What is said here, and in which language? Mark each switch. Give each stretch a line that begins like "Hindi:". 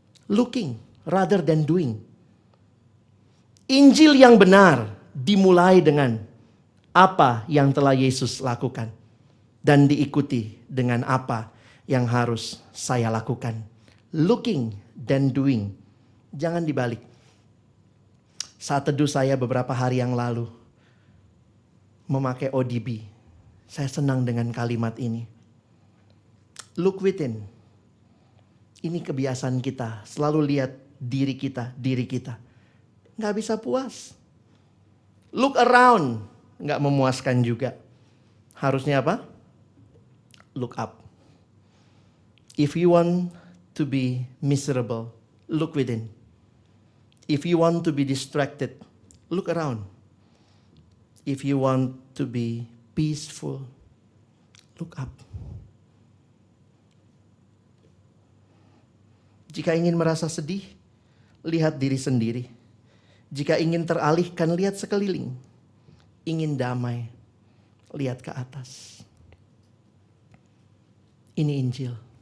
English: Looking rather than doing.
Indonesian: Injil yang benar dimulai dengan apa yang telah Yesus lakukan. Dan diikuti dengan apa yang harus saya lakukan. Looking dan doing. Jangan dibalik. Saat teduh saya beberapa hari yang lalu memakai ODB. Saya senang dengan kalimat ini.
English: Look within.
Indonesian: Ini kebiasaan kita, selalu lihat diri kita. Nggak bisa puas.
English: Look around,
Indonesian: nggak memuaskan juga. Harusnya apa?
English: Look up. If you want to be miserable, look within. If you want to be distracted, look around. If you want to be peaceful, look up.
Indonesian: Jika ingin merasa sedih, lihat diri sendiri. Jika ingin teralihkan, lihat sekeliling. Ingin damai, lihat ke atas. Ini Injil.